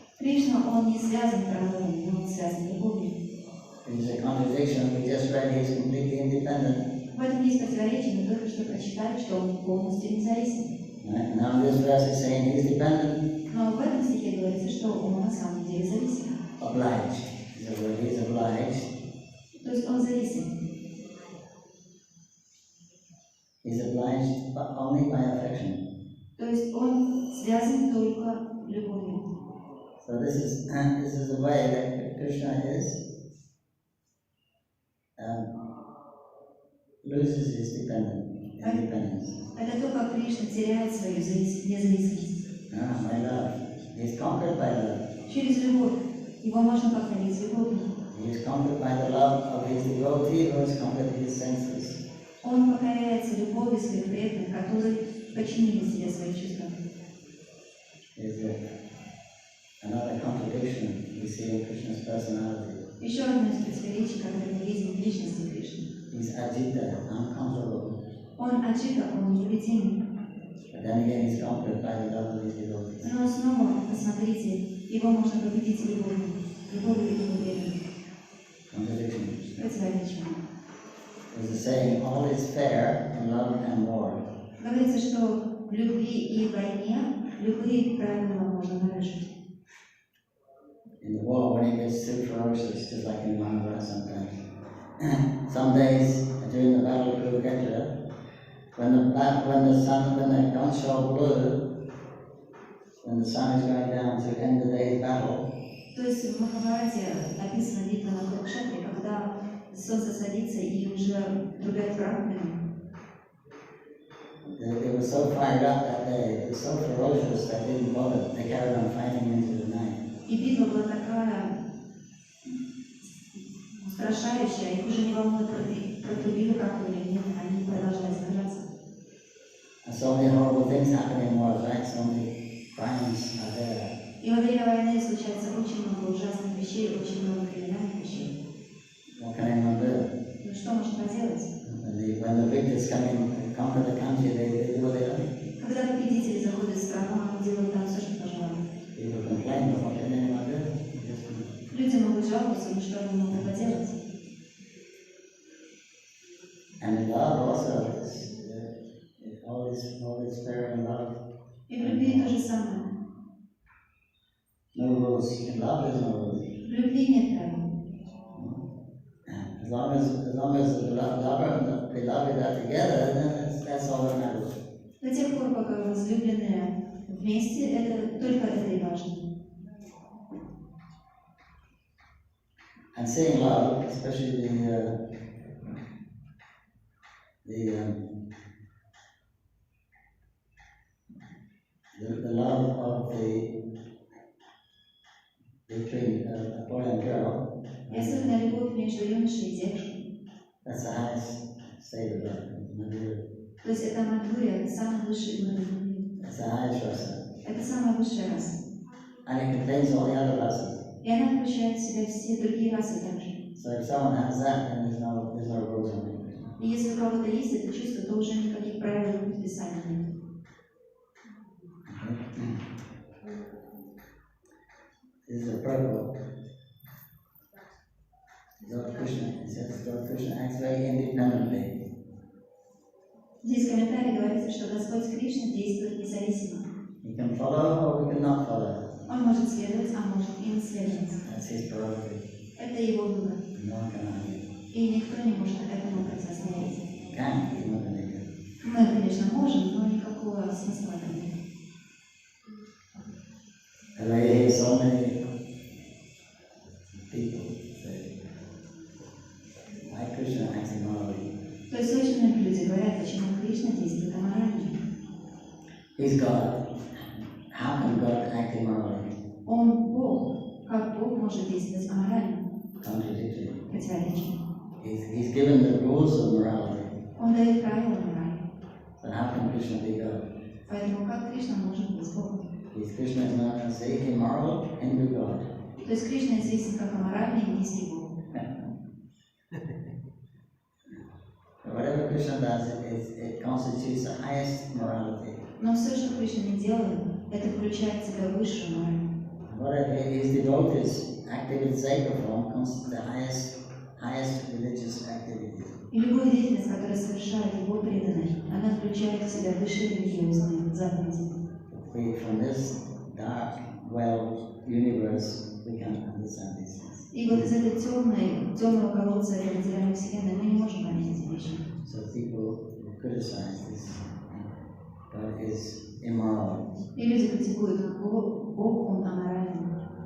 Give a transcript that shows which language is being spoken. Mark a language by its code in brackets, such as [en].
[ru] Кришна, он не связан правилами, но он связан любовью. [en] It's a contradiction. We just read he's completely independent. [ru] В этом есть противоречие, мы только что прочитали, что он полностью независим. [en] Right? Now this verse is saying he's dependent. [ru] Но в этом стихе говорится, что он на самом деле зависим. [en] Obliged. He's obliged. [ru] То есть он зависим. [en] He's obliged only by affection. [ru] То есть он связан только любовью. [en] So this is the way that Krishna loses his independence. [ru] Это то, как Кришна теряет свою независимость. [en] By love. He's conquered by love. [ru] Через любовь. Его можно покорить любовью. [en] He is conquered by the love of his devotee who has conquered his senses. [ru] Он покоряется любовью своих преданных, которые подчинили себе свои чувства. [en] There's another contradiction we see in Krishna's personality. [ru] Еще одно из противоречий, которое мы видим в личности Кришны. [en] He's agita, uncontrollable. [ru] Он аджита, он непобедимый. [en] But then again, he's conquered by the love of his devotees. [ru] Но снова, посмотрите, его можно победить любовью его преданных. [en] Contradiction. [ru] Противоречие. [en] There's a saying, all is fair in love and war. [ru] Говорится, что в любви и в войне любые правила можно нарушить. [en] In the war, when it gets too ferocious, just like in Mahabharata sometimes. Some days during the battle of Kurukshetra, when the gunshot blew, when the sun is going down to end the day's battle. [ru] То есть в Махабхарате написано битва на Курукшетре, когда солнце садится и уже трубят краплями. [en] They were so fired up that day, it was so ferocious that they didn't bother. They carried on fighting into the night. [ru] И битва была такая устрашающая, их уже не волнует, протрубили как-то или нет, они продолжали сражаться. [en] And so many horrible things happen in war, right? So many crimes are there. [ru] И во время войны случается очень много ужасных вещей, очень много криминальных вещей. [en] What can anyone do? [ru] Ну что можно поделать? [en] When the victors come in and conquer the country, they do what they like. [ru] Когда победители заходят в страну, они делают там все, что пожелают. [en] People complain, but what can anyone do? [ru] Люди могут жаловаться, но что они могут поделать? [en] And in love also, it's always fair in love. [ru] И в любви то же самое. [en] No rules. In love there's no rules. [ru] В любви нет правил. [en] As long as the lover and the beloved are together, then that's all that matters. [ru] До тех пор, пока возлюбленные вместе, это только это и важно. [en] And seeing love, especially the love of between a boy and girl. [ru] И особенно любовь между юношей и девушкой. [en] That's the highest state of love, Madhya. [ru] То есть это Мадхурья, это самый высший уровень любви. [en] That's the highest rasa. [ru] Это самая высшая раса. [en] And it contains all the other rasas. [ru] И она включает в себя все другие расы также. [en] So if someone has that, then there's no rules on it. [ru] И если у кого-то есть это чувство, то уже никаких правил в предписании нет. [en] This is a purport. Lord Krishna, it says Lord Krishna acts very independently. [ru] Здесь в комментарии говорится, что Господь Кришна действует независимо. [en] He can follow or he cannot follow. [ru] Он может следовать, а может и не следовать. [en] That's his prerogative. [ru] Это его выбор. [en] No one can argue. [ru] И никто не может этому противостоять. [en] Can, he's not an idiot. [ru] Мы, конечно, можем, но никакого смысла в этом нет. [en] And I hear so many people say, why Krishna acts immorally? [ru] То есть очень многие люди говорят, почему Кришна действует аморально. [en] He's God. How can God act immorally? [ru] Он Бог. Как Бог может действовать аморально? [en] Contradictory. [ru] Противоречие. [en] He's given the rules of morality. [ru] Он дает правила морали. [en] So how can Krishna be God? [ru] Поэтому как Кришна может быть Богом? [en] Krishna is known as the immoral Hindu God. [ru] То есть Кришна известен как аморальный индийский Бог. [en] Whatever Krishna does, it constitutes the highest morality. [ru] Но все, что Кришна не делает, это включает в себя высшую мораль. [en] Whatever his devotees active in sacred form constitutes the highest religious activity. [ru] И любую деятельность, которая совершает его преданный, она включает в себя высшие религиозные заповеди. [en] From this dark well universe, we can understand these things. [ru] И вот из этой темного колодца этой материальной вселенной мы не можем понять эти вещи. [en] So people criticize this. God is immoral. [ru] И люди критикуют Бог, он аморальный.